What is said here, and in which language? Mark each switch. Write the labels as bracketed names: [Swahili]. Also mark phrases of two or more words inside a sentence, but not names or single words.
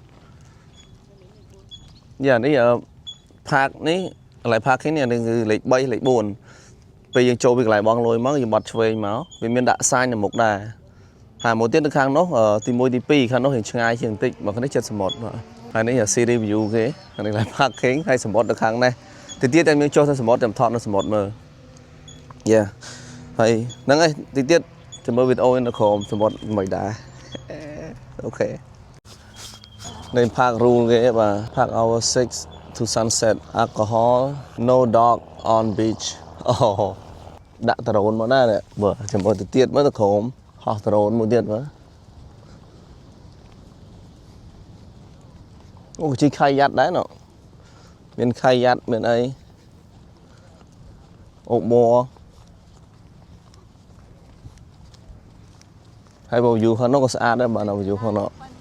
[Khmer] នេះ park នេះកន្លែង parking នេះគឺលេខ3លេខ4ពេលយើងចូលពីកន្លែងបងលុយមកយើងបត់ឆ្វេងមកវាមានដាក់សាញនៅមុខដែរហើយមួយទៀតនៅខាងនោះទី1ទី2ខាងនោះរៀងឆ្ងាយជាងបន្តិចមកខាងនេះជិតសមុទ្របាទហើយនេះ [English] series view [Khmer] គេអានេះ parking ហើយសមុទ្រនៅខាងនេះទីទៀតតែមានចុះទៅសមុទ្រចាំថតនៅសមុទ្រមើល ហើយហ្នឹងហើយទីទៀតចាំមើលវីដេអូនៅក្រោមសមុទ្រមិនដែរអូខេនៅ [English] park rule [Khmer] គេបាទ [English] park hour 6 to sunset alcohol no dog on beach [Khmer] ដាក់ដ្រូនមកដែរបើចាំមើលទៅទៀតមើលទៅក្រោមហោះដ្រូនមួយទៀតមើល អូជីខៃយ៉ាត់ដែរណមានខៃយ៉ាត់មានអីអូប័រហើយបើ view ខាងនោះក៏ស្អាតដែរបាទនៅ view ខាងនោះ